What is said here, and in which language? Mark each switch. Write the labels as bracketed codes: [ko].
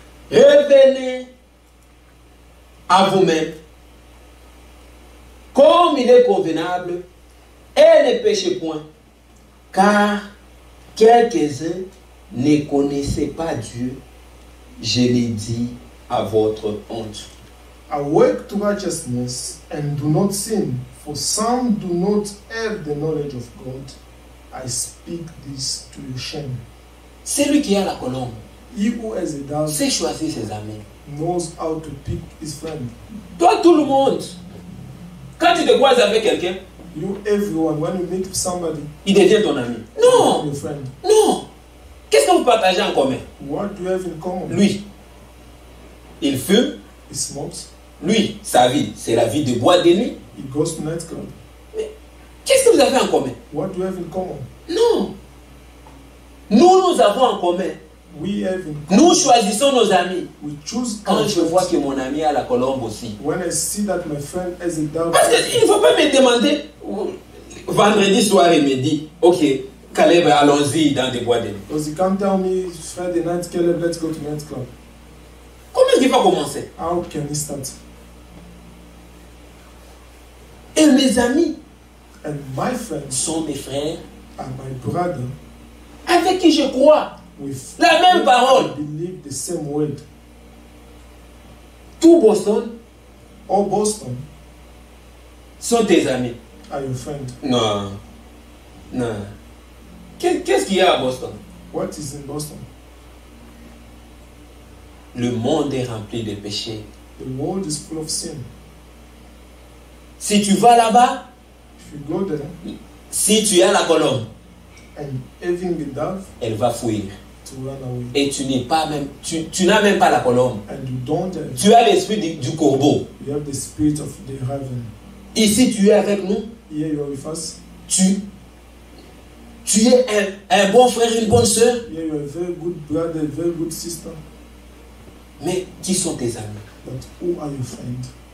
[fr] Revenez à vous-même, comme il est convenable, et ne péchez point, car quelques-uns ne connaissaient pas Dieu. Je l'ai dit à votre honte. [en] Awake to righteousness and do not sin, for some do not have the knowledge of God. I speak this to your shame. [fr] Celui qui a la colombe [en] He who has a dove [fr] sait choisir ses amis. [en] knows how to pick his friend. [fr] Toi, tout le monde, quand tu te croises avec quelqu'un, [en] You, everyone, when you meet somebody, [fr] il devient ton ami. Non, [en] your friend, [fr] non. Qu'est-ce que vous partagez en commun? [en] what do you have in common? [fr] Lui, il fume. [en] He smokes, [fr] Lui, sa vie, c'est la vie de boîte de nuit. [en] he goes to nightclub. [fr] Qu'est-ce que vous avez en commun? [en] What do you have in common? [fr] Non. Nous avons en commun. [en] We have in [fr] Nous [en] common. [fr] choisissons nos amis. [en] We choose [fr] Quand [en] our [fr] je vois [en] friends. [fr] que mon ami a la colombe aussi. [en] When I see that my friend has a dove, [fr] Parce qu'il ne faut pas me demander, vendredi soir, il me dit, ok, Caleb, allons-y dans des boîtes de nuit. [en] because he can't tell me Friday night, Caleb, let's go to nightclub. [fr] Comment est-ce qu'il va commencer? [en] How can he start? [fr] Et mes amis [en] And my friends [fr] sont mes frères [en] are my brother [fr] avec qui je crois. [en] with [fr] La même parole. [en] I believe the same word. [fr] Tout Boston [en] All Boston [fr] sont tes amis. [en] are your friend. [fr] Non. Non. Qu'est-ce qu'il y a à Boston? [en] What is in Boston? [fr] Le monde est rempli de péchés. [en] The world is full of sin. [fr] Si tu vas là-bas, [en] If you go there [fr] si tu as la colombe, [en] and having the dove [fr] elle va fuir. [en] to run away, [fr] Et tu n'es pas même, tu n'as même pas la colombe. [en] and you don't have, [fr] Tu as l'esprit du corbeau. [en] you have the spirit of the raven. [fr] Ici, tu es avec nous. [en] Here you are with us. [fr] Tu es un bon frère, une bonne sœur. [en] Here you are a very good brother, a very good sister. [fr] Mais qui sont tes amis? [en] But who are your friends?